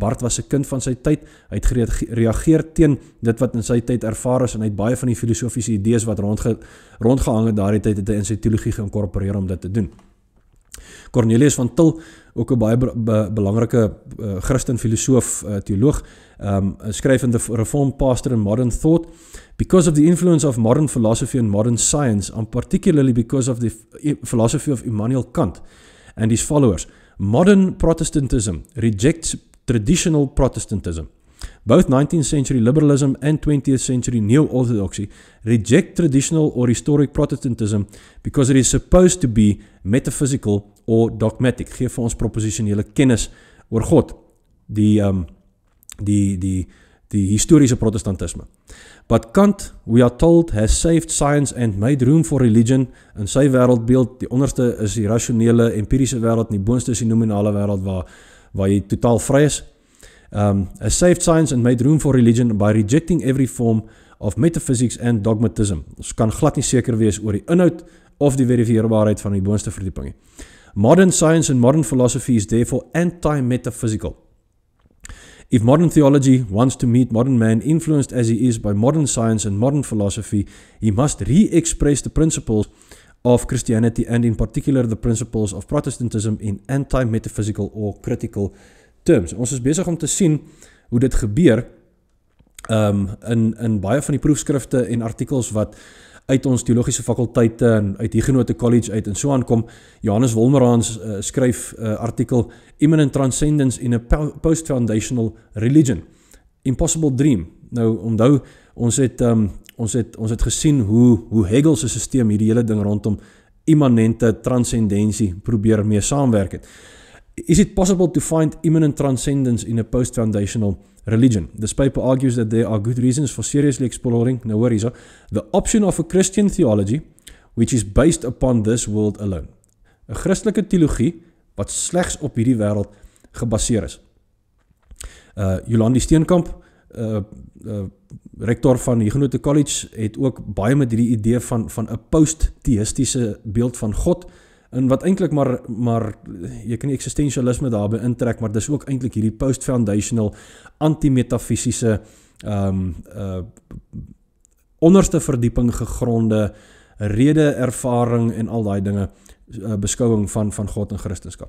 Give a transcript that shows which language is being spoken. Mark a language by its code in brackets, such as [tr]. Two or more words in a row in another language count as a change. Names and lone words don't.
[af] Barth was 'n kind van sy tyd. Hy het gereageer teen dit wat in sy tyd ervaar is en hy het baie van die filosofiese idees wat rondgehang het daardie tyd het hy in sy teologie geïnkorporeer om dit te doen. Cornelius van Til, ook 'n baie belangrike Christen filosoof, teoloog, skryf in The Reformed Pastor in Modern Thought, [en] because of the influence of modern philosophy and modern science, and particularly because of the philosophy of Immanuel Kant and his followers, modern Protestantism rejects traditional Protestantism. Both 19th century liberalism and 20th century neo-orthodoxy reject traditional or historic Protestantism because it is supposed to be metaphysical or dogmatic. [af] Geef vir ons proposisionele kennis oor God, die historiese protestantisme. [en] But Kant, we are told, has saved science and made room for religion. [af] In sy wêreldbeeld, die onderste is die rasionele, empiriese wêreld, en die boonste is die nominale wêreld waar jy totaal vry is. [en] Has saved science and made room for religion by rejecting every form of metaphysics and dogmatism. [af] Ons kan glad nie seker wees oor die inhoud of die verifieerbaarheid van die boonste verdieping. [en] Modern science and modern philosophy is therefore anti-metaphysical. If modern theology wants to meet modern man influenced as he is by modern science and modern philosophy, he must re-express the principles of Christianity and in particular the principles of Protestantism in anti-metaphysical or critical terms. [af] Ons is besig om te sien hoe dit gebeur in baie van die proefskrifte en artikels wat uit ons teologiese fakulteite en uit Huguenot College uit en so aankom. Johannes Wolmerans skryf artikel Immanent Transcendence in a Post-Foundational Religion. Impossible Dream. Nou, onthou, ons het gesien hoe Hegel se sisteem hierdie hele ding rondom immanente transcendensie probeer mee saamwerk het. [en] Is it possible to find immanent transcendence in a post-foundational religion? This paper argues that there are good reasons for seriously exploring, [af] nou hoor hierso, [en] the option of a Christian theology which is based upon this world alone. [af] 'n Christelike teologie wat slegs op hierdie wêreld gebaseer is. Jolandi Steenkamp, rektor van Huguenot College, het ook baie met hierdie idee van 'n post-theïstiese beeld van God, en wat eintlik maar jy kan die existentialisme daarbey intrek, maar dis ook eintlik hierdie post-foundational, anti-metafisiese, onderste verdieping gegronde, rede, ervaring en al daai dinge, beskouing van God en Christendom.